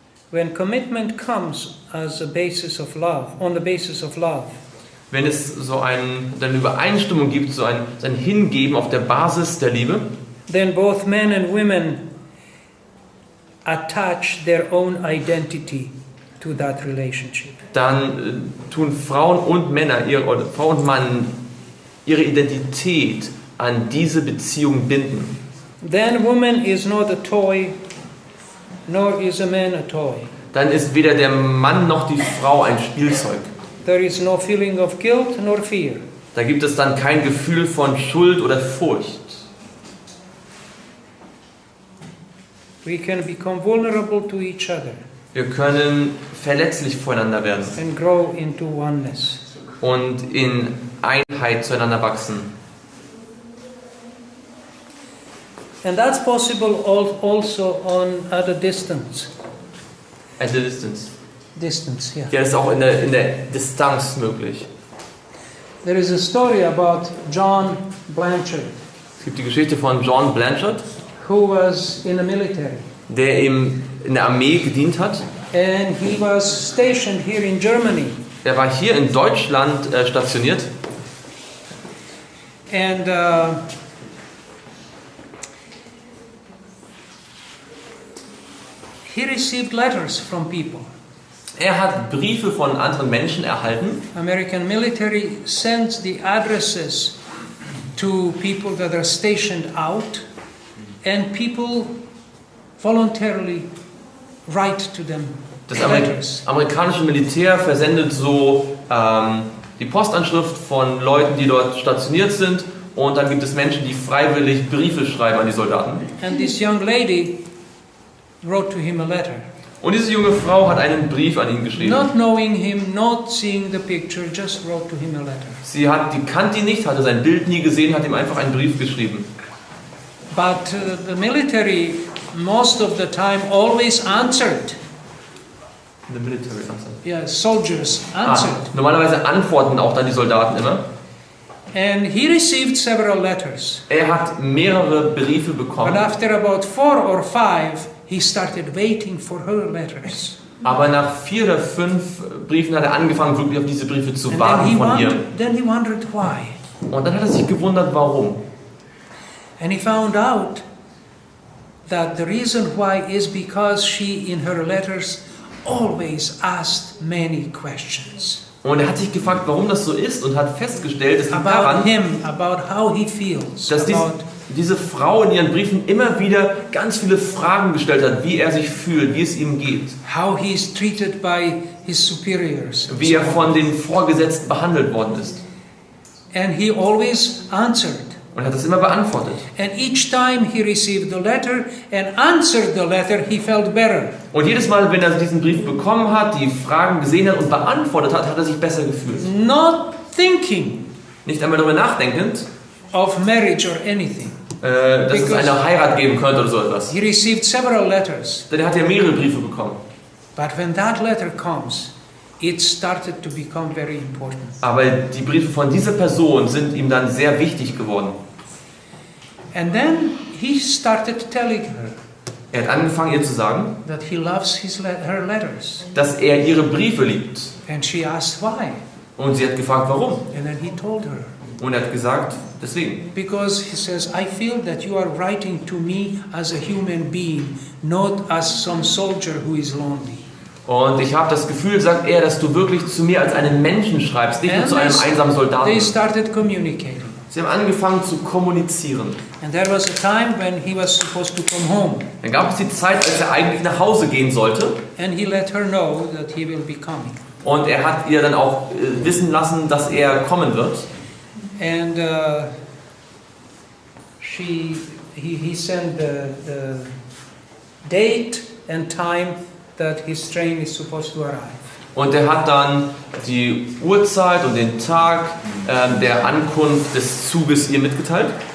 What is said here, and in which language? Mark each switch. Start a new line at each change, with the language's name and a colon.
English: When commitment comes as a basis of love, on the basis of love,
German: Wenn es so eine Übereinstimmung gibt, so ein Hingeben auf der Basis der Liebe,
English: then both men and women attach their own identity to that relationship.
German: dann tun Frauen und Männer, oder Frau und Mann, ihre Identität an diese Beziehung binden.
English: Then woman is not a toy, nor is a man a toy.
German: Dann ist weder der Mann noch die Frau ein Spielzeug.
English: There is no feeling of guilt nor fear.
German: Da gibt es dann kein Gefühl von Schuld oder Furcht.
English: We can become vulnerable to each other
German: Wir können verletzlich voreinander werden
English: and grow into oneness.
German: und in Einheit zueinander wachsen.
English: And that's possible also at a distance. At a distance. Distance, yeah.
German: Ja, das ist auch in der Distanz möglich.
English: There is a story about John Blanchard,
German: Es gibt die Geschichte von John Blanchard,
English: who was in the military.
German: der in der Armee gedient hat.
English: And he was stationed here in Germany.
German: Er war hier in Deutschland stationiert.
English: And he received letters from people.
German: Er hat Briefe von anderen Menschen erhalten.
English: American military sends the addresses to people that are stationed out, and people voluntarily write to them
German: Das
English: letters.
German: amerikanische Militär versendet so die Postanschrift von Leuten, die dort stationiert sind, und dann gibt es Menschen, die freiwillig Briefe schreiben an die Soldaten.
English: And this young lady wrote to him a letter.
German: Und diese junge Frau hat einen Brief an ihn geschrieben.
English: Not knowing him, not seeing the picture, just wrote to him a letter.
German: Die kannte ihn nicht, hatte sein Bild nie gesehen, hat ihm einfach einen Brief geschrieben.
English: But the military, most of the time, always answered. The military answer. Yeah, soldiers answered.
German: Normalerweise antworten auch dann die Soldaten immer.
English: And he received several letters.
German: Er hat mehrere Briefe bekommen.
English: But after about 4 or 5, he started waiting for her letters.
German: Aber nach 4 oder 5 Briefen hat er angefangen, wirklich auf diese Briefe zu
English: And
German: warten von ihr.
English: then he wondered why.
German: Und dann hat er sich gewundert, warum.
English: And he found out that the reason why is because she, in her letters, always asked many questions.
German: Und er hat sich gefragt, warum das so ist, und hat festgestellt, es liegt
English: About
German: daran,
English: him, about how he feels,
German: dass diese Frau in ihren Briefen immer wieder ganz viele Fragen gestellt hat, wie er sich fühlt, wie es ihm geht,
English: how he is treated by his superiors,
German: wie er von den Vorgesetzten behandelt worden ist.
English: and he always answered.
German: Und er hat das immer beantwortet.
English: And each time he received the letter and answered the letter, he felt better.
German: Und jedes Mal, wenn er diesen Brief bekommen hat, die Fragen gesehen hat und beantwortet hat, hat er sich besser gefühlt.
English: Not thinking
German: Nicht einmal darüber nachdenkend,
English: of marriage or anything.
German: dass es eine Heirat geben könnte oder so etwas.
English: He received several letters,
German: Denn er hat ja mehrere Briefe bekommen.
English: but when that letter comes, it started to become very important.
German: Aber die Briefe von dieser Person sind ihm dann sehr wichtig geworden.
English: And then he started telling her
German: Er hat angefangen, ihr zu sagen,
English: that he loves her letters.
German: dass er ihre Briefe liebt.
English: And she asked why.
German: Und sie hat gefragt, warum.
English: And then he told her.
German: Und er hat gesagt, deswegen.
English: Because he says, I feel that you are writing to me as a human being, not as some soldier who is lonely.
German: Und ich habe das Gefühl, sagt er, dass du wirklich zu mir als einen Menschen schreibst, nicht nur zu einem einsamen Soldaten.
English: They started communicating.
German: Sie haben angefangen zu kommunizieren.
English: And there was a time when he was supposed to come home.
German: Dann gab es die Zeit, als er eigentlich nach Hause gehen sollte.
English: And he let her know that he will be coming.
German: Und er hat ihr dann auch wissen lassen, dass er kommen wird.
English: And he sent the date and time that his train is supposed to arrive.
German: Und er hat dann die Uhrzeit und den Tag der Ankunft des Zuges ihr mitgeteilt.